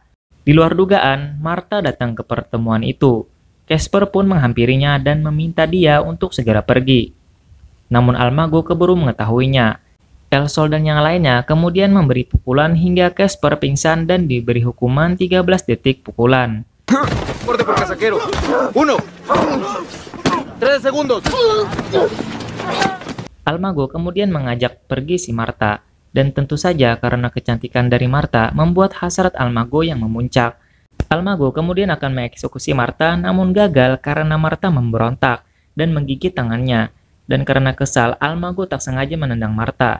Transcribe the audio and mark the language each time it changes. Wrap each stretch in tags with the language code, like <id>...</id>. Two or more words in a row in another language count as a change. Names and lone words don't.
<id>Di luar dugaan, Martha datang ke pertemuan itu. Casper pun menghampirinya dan meminta dia untuk segera pergi. Namun Almago keburu mengetahuinya. El Sol dan yang lainnya kemudian memberi pukulan hingga Casper pingsan dan diberi hukuman 13 detik pukulan.</id> <es>Corte por casaquero. 1, 3 segundos.</es> <id>Almago kemudian mengajak pergi si Martha, dan tentu saja karena kecantikan dari Martha membuat hasrat Almago yang memuncak. Almago kemudian akan mengeksekusi Martha namun gagal karena Martha memberontak dan menggigit tangannya, dan karena kesal Almago tak sengaja menendang Martha.</id>